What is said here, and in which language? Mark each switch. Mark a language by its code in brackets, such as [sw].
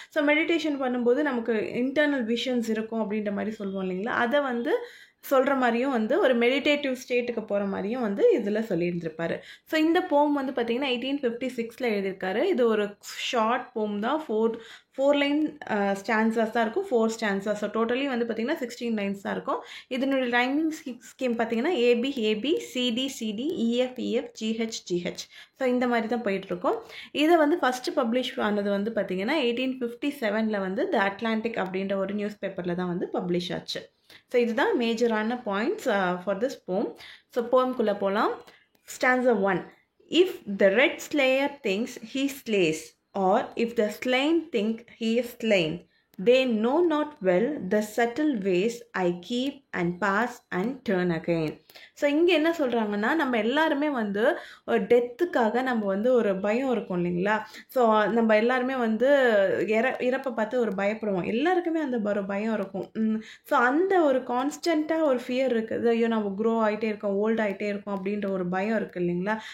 [ta] So meditation பண்ணும்போது நமக்கு internal visions இருக்கும் அப்படின்ற மாதிரி சொல்லுவோம் இல்லைங்களா, அதை சொல்கிற மாதிரியும் ஒரு மெடிடேட்டிவ் ஸ்டேட்டுக்கு போகிற மாதிரியும் இதில் சொல்லியிருந்திருப்பார். ஸோ இந்த போம் பார்த்தீங்கன்னா 1856 எழுதியிருக்காரு. இது ஒரு ஷார்ட் போம் தான், ஃபோர் லைன் ஸ்டான்ஸாஸ் தான் இருக்கும், 4 ஸ்டான்ஸாஸ். ஸோ டோட்டலி பார்த்தீங்கன்னா 16 லைன்ஸ் தான் இருக்கும். இதனுடைய ரைமிங் ஸ்கீம் பார்த்தீங்கன்னா AB AB CD CD EF EF GH GH. So இந்த மாதிரி தான் போயிட்டுருக்கோம். இதை ஃபஸ்ட்டு பப்ளிஷ் ஆனது பார்த்தீங்கன்னா 1857 த அட்லாண்டிக் அப்படின்ற ஒரு நியூஸ் பேப்பரில் தான் பப்ளிஷ் ஆச்சு. ஸோ இதுதான் மேஜரான பாயிண்ட்ஸ் [en] For this poem. [ta] ஸோ போம்குள்ளே போகலாம். Stanza 1. [en] If the red slayer thinks he slays, or if the slain think he is slain, they know not well the subtle ways I keep and pass and turn again. [ta] So இங்கே என்ன சொல்கிறாங்கன்னா நம்ம எல்லாருமே ஒரு டெத்துக்காக நம்ம ஒரு பயம் இருக்கும் இல்லைங்களா. ஸோ நம்ம எல்லாருமே இறப்பை பார்த்து ஒரு பயப்படுவோம், எல்லாருக்குமே அந்த ஒரு பயம் இருக்கும். ஸோ அந்த ஒரு கான்ஸ்டண்ட்டாக ஒரு ஃபியர் இருக்குது, ஐயோ நம்ம க்ரோ ஆகிட்டே இருக்கோம், ஓல்ட் ஆகிட்டே இருக்கோம் அப்படின்ற ஒரு பயம் இருக்குது இல்லைங்களா.